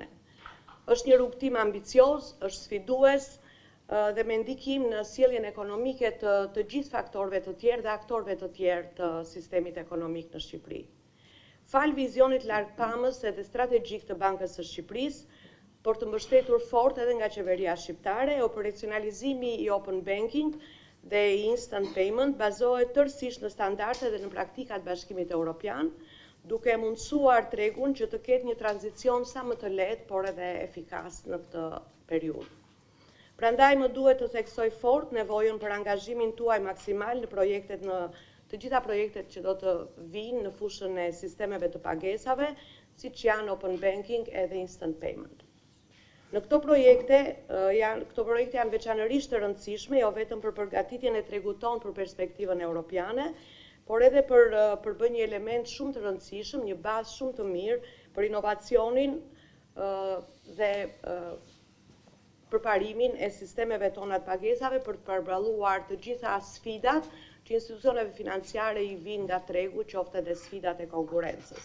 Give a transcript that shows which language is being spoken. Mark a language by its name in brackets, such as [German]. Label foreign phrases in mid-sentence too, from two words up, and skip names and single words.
[Albanian] Është një rrugtim ambicioz, është sfidues dhe me ndikim në sjelljen ekonomike të gjithë faktorëve të tjerë dhe aktorëve të tjerë të sistemit ekonomik në Shqipëri. Fal vizionit largpamës edhe strategjik të Bankës së Shqipërisë, por të mbështetur fort edhe nga qeveria shqiptare, operacionalizimi i [English] open banking [Albanian] dhe i [English] instant payment [Albanian] bazohet tërësisht në standarde dhe në praktikat Bashkimit Evropian, duke mundësuar tregun që të ketë një tranzicion sa më të lehtë, por edhe efikas në këtë periudhë. Prandaj më duhet të theksoj fort nevojën për angazhimin tuaj maksimal në të gjitha projektet që do të vinë në fushën e sistemeve të pagesave, siç janë [English] open banking [Albanian] edhe [English] instant payment. [Albanian] Në këto projekte janë veçanërisht të rëndësishme, jo vetëm për përgatitjen e tregut tonë për perspektivën europiane, por edhe për bërë një element shumë të rëndësishëm, një bazë shumë të mirë për inovacionin dhe përparimin e sistemeve tona të pagesave për të përballuar të gjitha sfidat që institucioneve financiare i vinë nga tregu, qoftë edhe sfidat e konkurrencës.